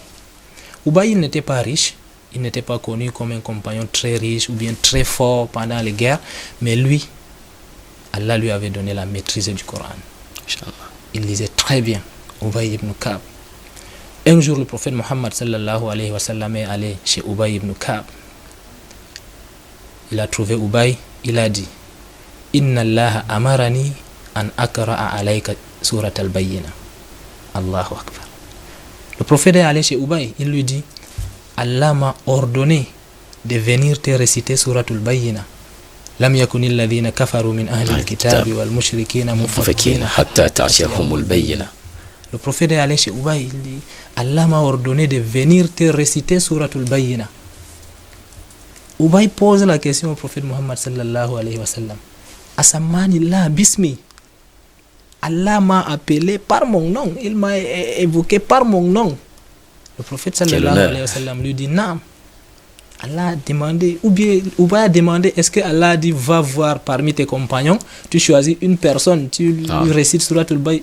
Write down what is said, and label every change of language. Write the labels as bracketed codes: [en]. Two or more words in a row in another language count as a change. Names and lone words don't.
[fr] Ubay, il n'était pas riche, il n'était pas connu comme un compagnon très riche ou bien très fort pendant les guerres, mais lui, Allah lui avait donné la maîtrise du Coran. Il lisait très bien, Ubay ibn Ka'b. Un jour, le prophète Mohammed [ar] صلى الله عليه وسلم [fr] est allé chez Ubay ibn Ka'b. Il a trouvé Ubay, il a dit [ar] إن الله أمرني أن أقرأ عليك سورة البينة. الله أكبر. [fr] Le prophète est allé chez Ubay, il lui dit Allah m'a ordonné de venir te réciter surat al-Bayyina. [ar] لم يكن الذين كفروا من أهل الكتاب والمشركين منفكين حتى تأتيهم البينة. [fr] Le prophète est allé chez Ubay, il dit Allah m'a ordonné de venir te réciter surat al-Bayyina. Ubay pose la question au prophète Muhammad [ar] صلى الله عليه وسلم. أسماني الله باسمي. [fr] Allah m'a appelé par mon nom. Il m'a évoqué par mon nom. Le prophète [ar] صلى الله عليه وسلم [fr] lui dit non. Allah a demandé, ou bien Ubay a demandé, est-ce que Allah a dit va voir parmi tes compagnons, tu choisis une personne, tu lui récites surat al-Bayyina.